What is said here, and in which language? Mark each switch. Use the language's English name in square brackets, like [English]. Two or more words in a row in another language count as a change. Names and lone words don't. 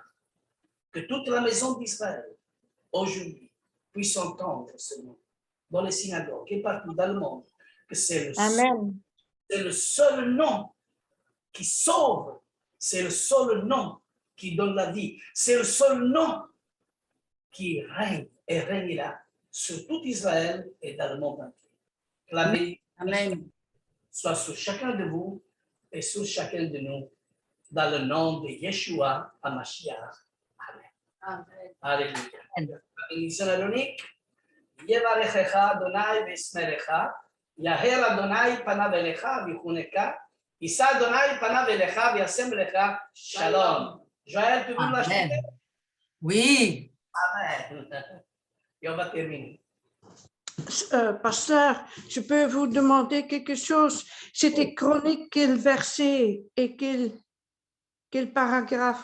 [French] Que toute la maison d'Israël, aujourd'hui, puisse entendre ce nom dans les synagogues et partout dans le monde, que c'est le seul nom qui sauve, c'est le seul nom qui donne la vie, c'est le seul nom qui règne et régnera sur tout Israël et dans le monde entier. Que la bénédiction soit sur chacun de vous et sur chacun de nous. dans le nom de Yeshua HaMashiach. Amen. Amen. Alléluia. Bénédiction adonique. [Hebrew] יברכך אדוני וישמרך. יאר אדוני פניו אליך ויחנך. ישא אדוני פניו אליך וישם אליך. [French] Shalom. Joël, tu veux nous l'acheter? Amen. Oui. Amen. Et on va terminer. Pasteur, je peux vous demander quelque chose. C'était Chronique, quel verset et quel paragraphe?